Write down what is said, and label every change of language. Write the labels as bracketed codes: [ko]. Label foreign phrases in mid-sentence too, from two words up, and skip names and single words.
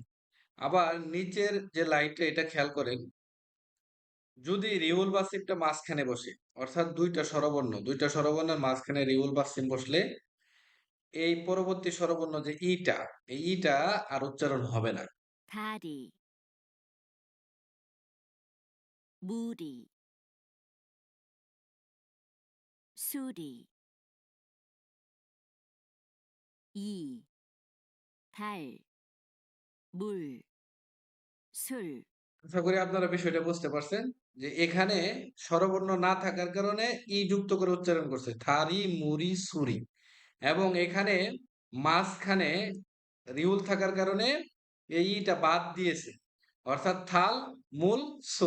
[bn] আবার নিচের যে লাইনটা এটা খেয়াল করেন, যদি রিউল বা সিমটা মাঝখানে বসে, অর্থাৎ দুইটা স্বরবর্ণের মাঝখানে রিউল বা সিম বসলে এই পরবর্তী স্বরবর্ণ যে ইটা, এই ইটা আর উচ্চারণ হবে না। [ko] 다리, 무리, 수리, 이, 달, 물, 술, [bn] আশা করি আপনারা বিষয়টা বুঝতে পারছেন যে এখানে স্বরবর্ণ না থাকার কারণে ই যুক্ত করে উচ্চারণ করছে [ko] 다리 무리 수리, [bn] এবং এখানে মাঝখানে রিউল থাকার কারণে এই ইটা বাদ দিয়েছে, অর্থাৎ [ko] 달 물 술.